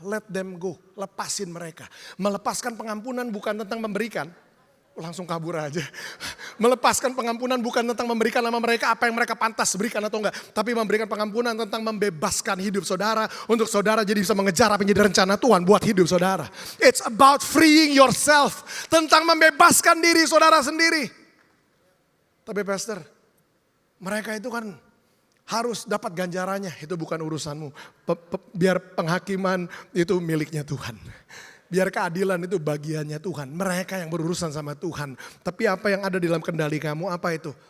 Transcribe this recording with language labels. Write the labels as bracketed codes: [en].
[en] Let them go, [id] lepasin mereka. Melepaskan pengampunan bukan tentang memberikan. Langsung kabur aja. Melepaskan pengampunan bukan tentang memberikan sama mereka apa yang mereka pantas berikan atau enggak. Tapi memberikan pengampunan tentang membebaskan hidup saudara. Untuk saudara jadi bisa mengejar apa yang jadi rencana Tuhan buat hidup saudara. [en] It's about freeing yourself. [id] Tentang membebaskan diri saudara sendiri. Tapi pastor, mereka itu kan harus dapat ganjarannya. Itu bukan urusanmu. Biar penghakiman itu miliknya Tuhan. Biar keadilan itu bagiannya Tuhan. Mereka yang berurusan sama Tuhan. Tapi apa yang ada di dalam kendali kamu, apa itu?